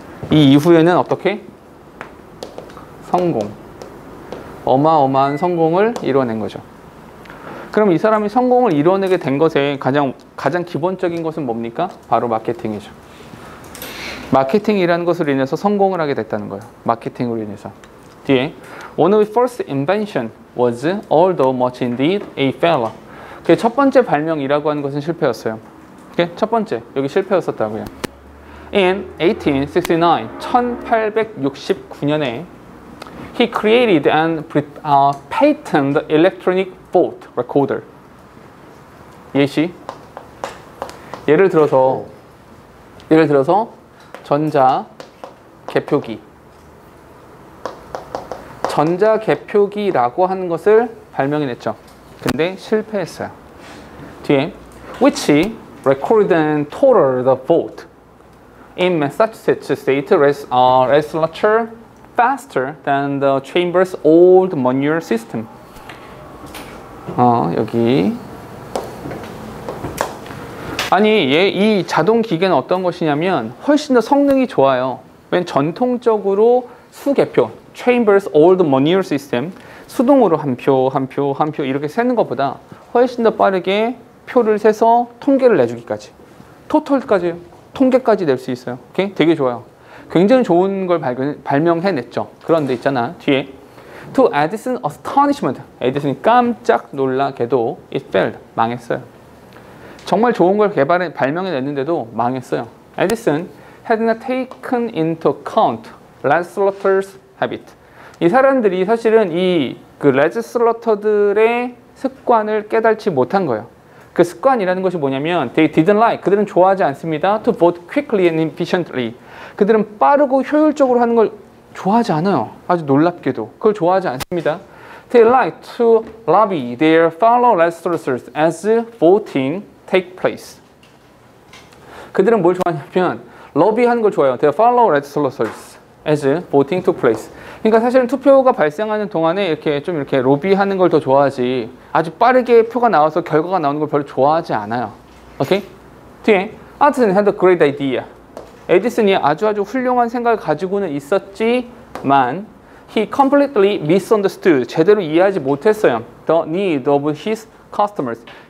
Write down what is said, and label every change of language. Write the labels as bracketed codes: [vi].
[ko] 이 이후에는 어떻게? 성공. 어마어마한 성공을 이뤄낸 거죠. 그럼 이 사람이 성공을 이뤄내게 된 것의 가장 기본적인 것은 뭡니까? 바로 마케팅이죠. 마케팅이라는 것으로 인해서 성공을 하게 됐다는 거예요. 마케팅으로 인해서. 뒤에 [en] One of his first invention was although much indeed a failure. 첫 번째 발명이라고 하는 것은 실패였어요. 첫 번째, 여기 실패였었다고요. In 1869, [ko] 1869년에 [en] he created and patented electronic vote recorder. [ko] 예시. 예를 들어서 예를 들어서 전자 개표기. 전자 개표기라고 하는 것을 발명해냈죠. 근데 실패했어요. [en] 뒤에 which recorded and totaled the vote in Massachusetts state legislature faster than the chamber's old manual system. [ko] 여기 아니 이 자동 기계는 어떤 것이냐면 훨씬 더 성능이 좋아요. 왜냐면 전통적으로 수개표 [en] Chambers Old Manual System [ko] 수동으로 한 표 이렇게 세는 것보다 훨씬 더 빠르게 표를 세서 통계를 내주기까지 토탈까지 통계까지 낼 수 있어요. 오케이? 되게 좋아요. 굉장히 좋은 걸 발명해냈죠. 그런데 있잖아 뒤에 [en] To Edison's astonishment [ko] 에디슨이 깜짝 놀라게도 [en] it failed [ko] 망했어요. 정말 좋은 걸 발명해냈는데도 망했어요. [en] 에디슨 had not taken into account legislators' habit. [ko] 이 사람들이 사실은 그 레지슬러터들의 습관을 깨달지 못한 거예요. 그 습관이라는 것이 뭐냐면 [en] they didn't like, [ko] 그들은 좋아하지 않습니다. [en] to vote quickly and efficiently. [ko] 그들은 빠르고 효율적으로 하는 걸 좋아하지 않아요. 아주 놀랍게도 그걸 좋아하지 않습니다. [en] They like to lobby their fellow legislators as voting take place. [ko] 그들은 뭘 좋아하냐면 러비하는 걸 좋아해요. [en] Their fellow legislators as voting took place. [ko] 그러니까 사실은 투표가 발생하는 동안에 이렇게 로비하는 걸 더 좋아하지 아주 빠르게 표가 나와서 결과가 나오는 걸 별로 좋아하지 않아요. 오케이? 뒤에 [en] Edison had a great idea. [ko] 에디슨이 아주 훌륭한 생각을 가지고는 있었지만 [en] he completely misunderstood. [ko] 제대로 이해하지 못했어요. [en] The need of his customers.